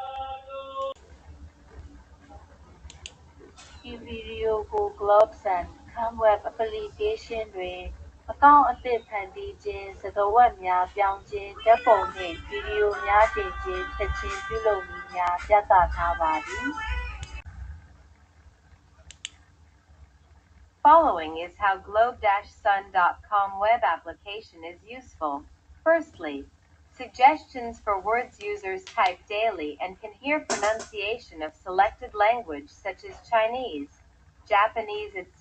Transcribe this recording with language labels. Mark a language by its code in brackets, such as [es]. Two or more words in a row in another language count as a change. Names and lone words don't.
[my] ဤဗီဒီယိုကို Globezan Web Application တွင်အကောင့်အသစ်ဖန်တီးခြင်းစကားဝတ်များပြောင်းခြင်းဓာတ်ပုံနှင့်ဗီဒီယိုများတင်ခြင်းဖြတ်ခြင်းပြုလုပ်နည်းများပြသထားပါသည် [en] Following is how globe-sun.com web application is useful. Firstly, suggestions for words users type daily and can hear pronunciation of selected language such as Chinese, Japanese, etc.